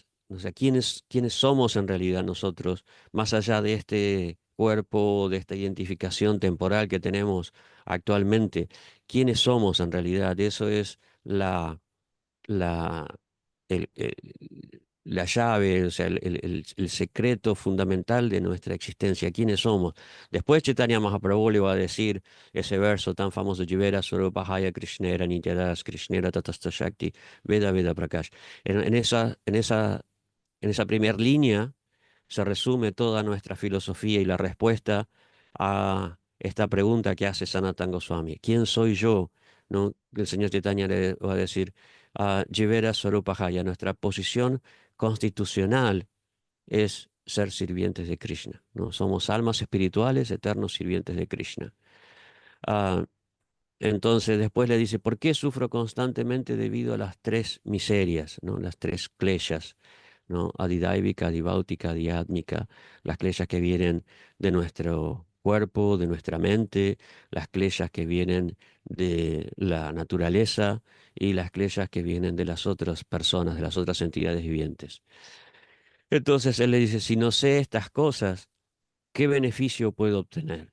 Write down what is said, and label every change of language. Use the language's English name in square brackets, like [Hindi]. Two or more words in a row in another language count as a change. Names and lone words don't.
[Spanish] O sea, ¿quiénes somos en realidad nosotros, más allá de este cuerpo, de esta identificación temporal que tenemos actualmente? ¿Quiénes somos en realidad? Eso es la, el- el- la llave, o sea, el secreto fundamental de nuestra existencia, quiénes somos. Después Chaitanya Mahaprabhu le va a decir ese verso tan famoso, [Bangla] জীবের স্বরূপ হয় কৃষ্ণের নিত্যদাস কৃষ্ণের তটস্থা শক্তি ভেদাভেদ প্রকাশ. [Spanish] En esa primera línea se resume toda nuestra filosofía y la respuesta a esta pregunta que hace Sanatana Goswami. ¿Quién soy yo? ¿No? El señor Chaitanya le va a decir, [Bangla] জীবের স্বরূপ হয়, [Spanish] nuestra posición constitucional es ser sirvientes de Krishna, ¿no? Somos almas espirituales, eternos sirvientes de Krishna. Ah, entonces después le dice, ¿por qué sufro constantemente debido a las tres miserias, ¿no? Las tres kleshas, ¿no? [Sanskrit] आधिदैविक, आधिभौतिक, आध्यात्मिक, [Spanish] las kleshas que vienen de nuestro cuerpo, de nuestra mente, las kleshas que vienen de la naturaleza y las kleshas que vienen de las otras personas, de las otras entidades vivientes. Entonces él le dice, si no sé estas cosas, ¿qué beneficio puedo obtener?